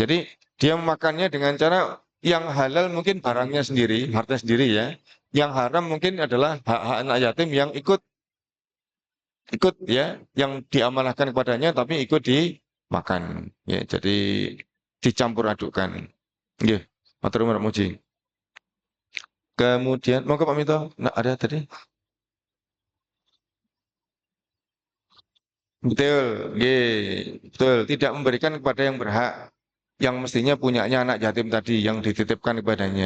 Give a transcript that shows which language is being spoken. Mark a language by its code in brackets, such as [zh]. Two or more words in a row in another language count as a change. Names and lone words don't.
[id] Jadi dia memakannya dengan cara yang halal mungkin barangnya sendiri, harta sendiri ya. Yang haram mungkin adalah hak-hak anak yatim yang ikut ikut ya, yang diamanahkan kepadanya tapi ikut dimakan. Ya, jadi dicampur adukkan. [jv] Nggih, matur nuwun Pak Muji. [id] Kemudian, mau ke Pak Minto? Nah, ada tadi? Betul, nggih, betul. Tidak memberikan kepada yang berhak, yang mestinya punyanya anak yatim tadi, yang dititipkan kepadanya.